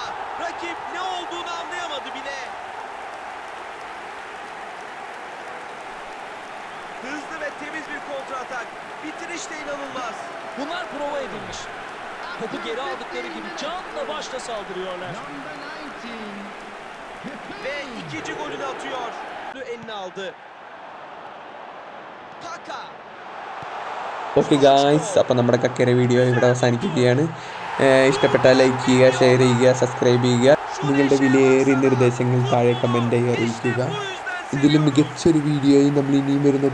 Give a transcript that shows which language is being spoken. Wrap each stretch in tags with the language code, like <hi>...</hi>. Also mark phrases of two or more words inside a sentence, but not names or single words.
<tr>Rakip ne olduğunu anlayamadı bile. Hızlı ve temiz bir kontratak. Bitiriş de inanılmaz. Bunlar prova edilmiş. Topu geri aldıkları gibi canla başla saldırıyorlar. Ve ikinci golünü atıyor. Eline aldı. Kaka.</tr> <en>okay guys,</en> <ml>അപ്പോൾ നമ്മുടെ കക്കയുടെ വീഡിയോ ഇവിടെ അവസാനിക്കുകയാണ്. ഇഷ്ടപ്പെട്ടാൽ ലൈക്ക് ചെയ്യുക, ഷെയർ ചെയ്യുക, സബ്സ്ക്രൈബ് ചെയ്യുക. നിങ്ങളുടെ വിലയേറിയ നിർദ്ദേശങ്ങൾ താഴെ കമൻറ്റായി അറിയിക്കുക. ഇതിലും മികച്ചൊരു വീഡിയോയും നമ്മൾ ഇനിയും വരുന്നതായിരിക്കും.</ml>